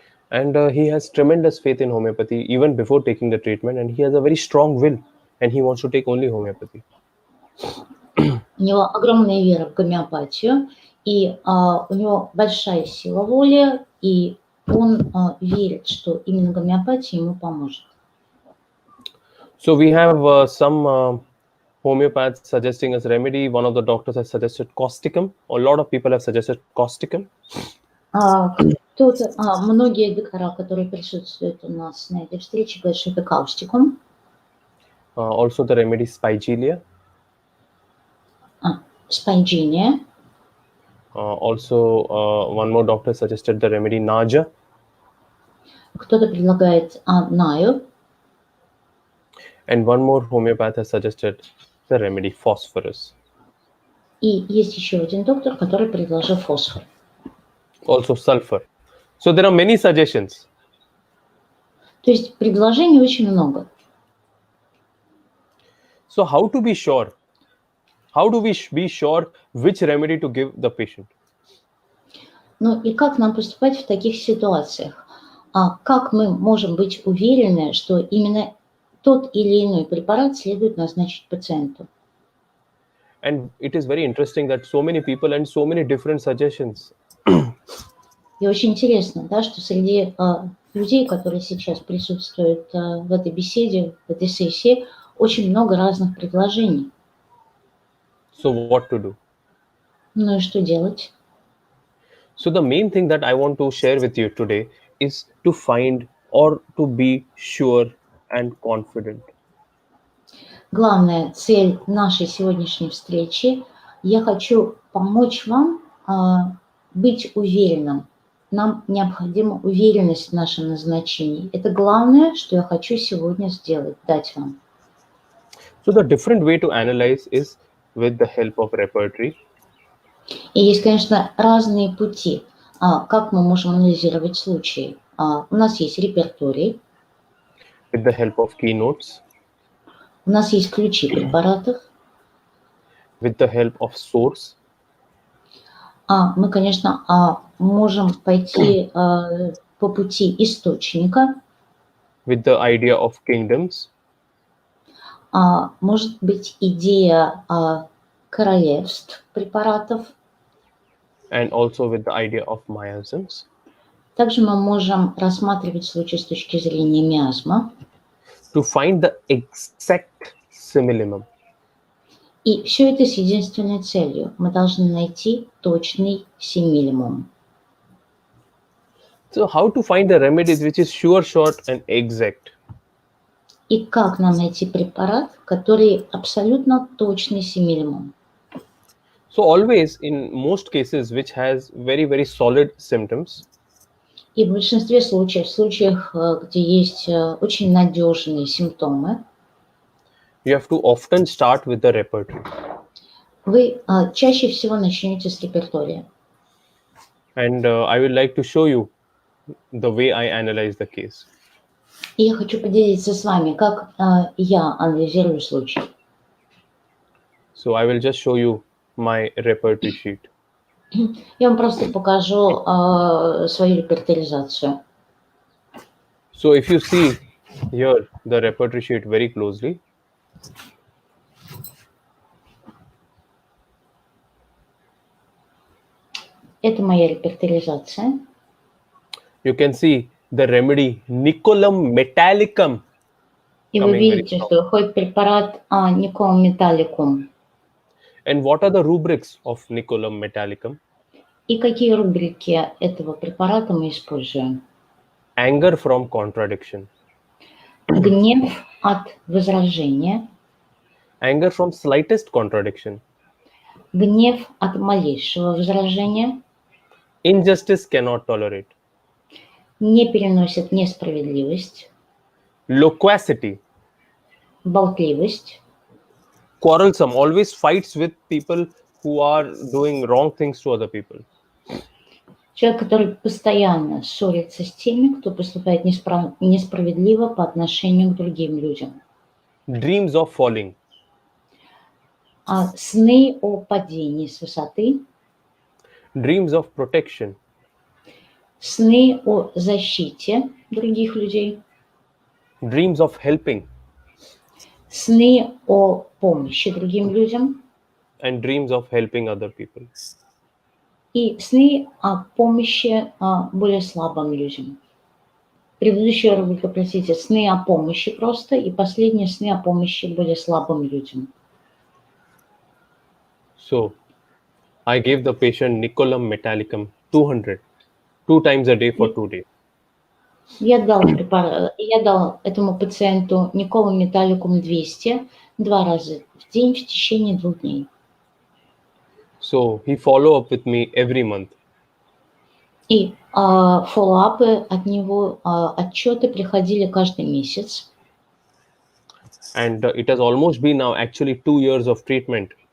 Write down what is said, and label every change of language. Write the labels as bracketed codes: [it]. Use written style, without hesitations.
[en] And he has tremendous faith in homeopathy even before taking the treatment, and he has a very strong will, and he wants to take only homeopathy. [ru] У него огромная вера в гомеопатию, и у него большая сила воли, и он верит, что именно гомеопатия ему поможет. [en] So we have some homeopaths suggesting as remedy. One of the doctors has suggested causticum. A lot of people have suggested causticum. [ru] Многие доктора, которые присутствуют у нас на этой встрече, говорят, что это каустикум. [en] Also the remedy spigelia. [ru] Спайджиния. [en] Also one more doctor suggested the remedy naja. [ru] Кто-то предлагает наю. [en] And one more homeopath has suggested the remedy phosphorus. [ru] И есть еще один доктор, который предложил фосфор. [en] Also sulfur. So there are many suggestions. [ru] То есть предложений очень много. [en] So how to be sure? How do we be sure which remedy to give the patient? [ru] Ну и как нам поступать в таких ситуациях? Как мы можем быть уверены, что именно тот или иной препарат следует назначить пациенту? [en] And it is very interesting that so many people and so many different suggestions. [ru] И очень интересно, да, что среди людей, которые сейчас присутствуют в этой беседе, в этой сессии, очень много разных предложений. [en] So what to do? [ru] Ну и что делать? [en] So the main thing that I want to share with you today is to find or to be sure and confident. [ru] Главная цель нашей сегодняшней встречи – я хочу помочь вам быть уверенным. Нам необходима уверенность в нашем назначении. Это главное, что я хочу сегодня сделать, дать вам. [en] So the different way to analyze is with the help of repertory. [ru] И есть, конечно, разные пути, как мы можем анализировать случаи. У нас есть репертуарий. [en] with the help of keynotes, [ru] У нас есть ключи препаратов. [en] with the help of source, [ru] Мы, конечно, можем пойти по пути источника. [en] with the idea of kingdoms, [ru] Может быть идея королевств препаратов. [en] and also with the idea of miasms. [ru] Также мы можем рассматривать случай с точки зрения миазма. [en] To find the exact simillimum. [ru] И все это с единственной целью. Мы должны найти точный симилимум. [en] So how to find the remedies which is sure, short, and exact? [ru] И как нам найти препарат, который абсолютно точный симилимум? [en] So always, in most cases, which has very, very solid symptoms, [ru] И в большинстве случаев, в случаях, где есть очень надежные симптомы, [en] you have to often start with the repertory. [ru] вы чаще всего начнете с репертуария. [en] And I would like to show you the way I analyze the case. [ru] И я хочу поделиться с вами, как я анализирую случай. [en] So I will just show you my repertory sheet. [ru] Я вам просто покажу свою репертуаризацию. [en] So if you see here the repertory sheet very closely, [ru] Это моя репертуаризация. [en] you can see the remedy Nicolam metallicum. [ru] И вы [en] Coming very [ru] видите, [en] strong. [ru] что выходит препарат Ником металликум. [en] And what are the rubrics of Nicolam metallicum? [ru] И какие рубрики этого препарата мы используем? [en] Anger from contradiction, [ru] Гнев от возражения, [en] anger from slightest contradiction, [ru] гнев от малейшего возражения, [en] injustice cannot tolerate, [ru] не переносит несправедливость, [en] loquacity, [ru] болтливость, [en] quarrelsome, always fights with people who are doing wrong things to other people, [ru] человек, который постоянно ссорится с теми, кто поступает несправедливо по отношению к другим людям. [en] dreams of falling, [ru] Сны о падении с высоты, [en] dreams of protection, [ru] сны о защите других людей, [en] dreams of helping, [ru] сны о помощи другим людям [en] and dreams of helping other people. [ru] и сны о помощи более слабым людям. Предыдущая рубрика, простите, сны о помощи просто, и последние сны о помощи более слабым людям. [en] So I gave the patient Nicolam metallicum 200, 2 times a day for 2 days. [ru] Я дал этому пациенту Николу металликум 200 2 раза в день в течение 2 дней. [en] So he follow up with me every month. [ru] И фоллоуапы от него, отчеты приходили каждый месяц. [en] And it has almost been now actually 2 years of treatment.